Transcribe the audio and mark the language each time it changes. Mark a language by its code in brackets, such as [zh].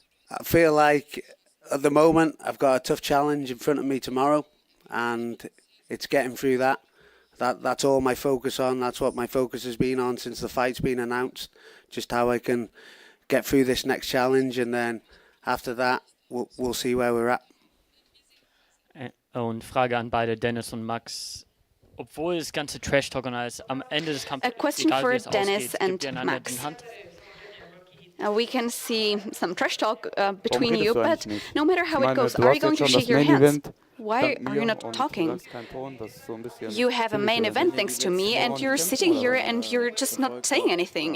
[en] I feel like at the moment I've got a tough challenge in front of me tomorrow, and it's getting through that. That's all my focus on. That's what my focus has been on since the fight's been announced. Just how I can get through this next challenge, and then after that, we'll see where we're at. [de] Und Frage an beide, Dennis und Max. Obwohl das ganze Trash-Talk ist, am Ende des Kampfes, [en] a question for Dennis and Max. We can see some trash talk between you, but no matter how it goes, are you going to shake your hands? Why are you not talking? You have a main event thanks to me, and you're sitting here and you're just not saying anything.